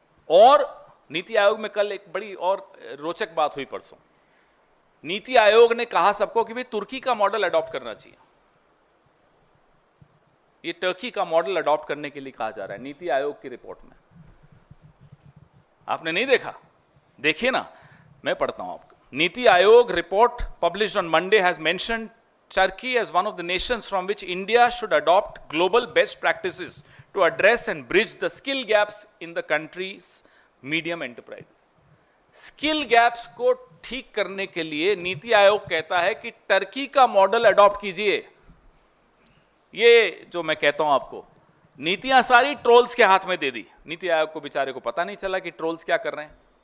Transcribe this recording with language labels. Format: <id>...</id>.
<hi>और नीति आयोग में कल एक बड़ी और रोचक बात हुई परसों। नीति आयोग ने कहा सबको कि भाई तुर्की का मॉडल अडॉप्ट करना चाहिए। ये टर्की का मॉडल अडॉप्ट करने के लिए कहा जा रहा है नीति आयोग की रिपोर्ट में। आपने नहीं देखा? देखिए ना, मैं पढ़ता हूं आपको।</hi> <en>Niti Aayog report published on Monday has mentioned Turkey as one of the nations from which India should adopt global best practices to address and bridge the skill gaps in the country's medium enterprises.</en> <hi>Skill gaps को ठीक करने के लिए नीति आयोग कहता है कि Turkey का model adopt कीजिए। ये जो मैं कहता हूं आपको, नीतियां सारी ट्रोल्स के हाथ में दे दी। नीति आयोग को बेचारे को पता नहीं चला कि ट्रोल्स क्या कर रहे हैं।</hi>